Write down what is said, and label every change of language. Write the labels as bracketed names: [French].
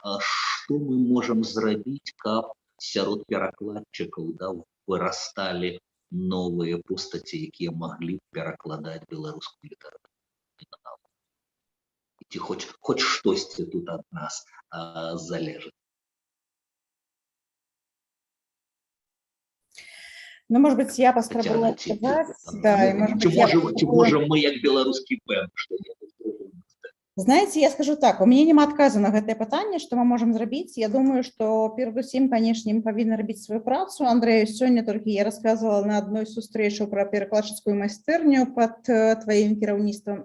[Belarusian] Што мы можам зрабіць, каб сярод перакладчыкаў вырасталі новыя постаці, якія маглі перакладаць беларускую літаратуру? Ці хоць штосьці тут ад нас залежыць. [Russian] Ну, может быть, я поспробую сказать. Да, и, может быть, [Belarusian] ці можем мы, як беларускі бэнд, што-небудзь? [Russian] Знаете, я скажу так, у меня [Belarusian] няма адказу на гэтае пытанне, што мы можам зрабіць. Я думаю, што перадусім, канешне, мы павінны рабіць сваю працу. Андрэю, сёння толькі я расказвала на адной сустрэчы пра перакладчыцкую майстэрню пад тваім кіраўніцтвам.